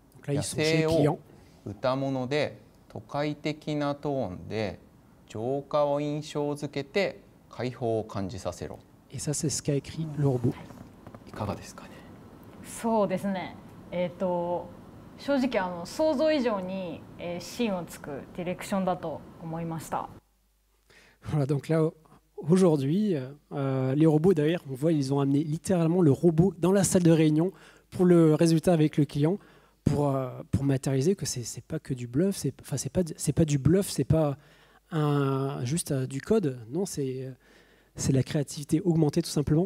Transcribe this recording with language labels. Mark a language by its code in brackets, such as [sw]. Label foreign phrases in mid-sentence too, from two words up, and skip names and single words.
[fr] Donc là, 野 ils sont chez 生 le client. [ja] を歌物で都会的なトーンで浄化を印象づけて解放を感じさせろ。 [fr] Et ça, c'est ce qu'a écrit le robot. [ja] いかがですかね。そうですね。正直想像以上に芯をつくディレクションだと思いました。 [fr] Voilà, donc là, aujourd'hui, les robots, d'ailleurs, on voit, ils ont amené littéralement le robot dans la salle de réunion pour le résultat avec le client, pour matérialiser que c'est pas que du bluff, c'est pas du bluff, c'est pas juste du code, non, c'est de la créativité augmentée tout simplement.